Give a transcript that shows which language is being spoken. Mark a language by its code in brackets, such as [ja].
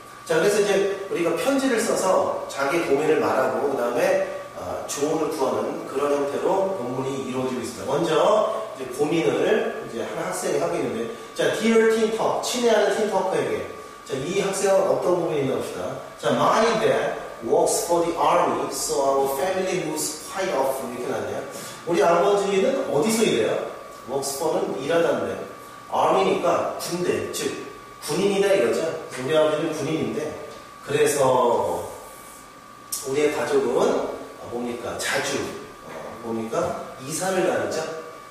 [ko] 자, 그래서 이제 우리가 편지를 써서 자기 고민을 말하고 그 다음에 조언을 구하는 그런 형태로 본문이 이루어지고 있습니다. 먼저 이제 고민을 이제 한 학생이 하고 있는데, 자, [en] Dear Teen Talk, [ko] 친애하는 틴 터커에게, 자, 이 학생은 어떤 고민이 있나 봅시다. [en] 자, My dad works for the army, so our family moves quite often. [ko] 이렇게 나왔네요. 우리 아버지는 어디서 일해요? works for는 일하다는데, army니까 군대, 즉 군인이다 이거죠. 우리 아버지는 군인인데, 그래서 우리의 가족은 뭡니까? 자주 뭡니까? 이사를 다니죠.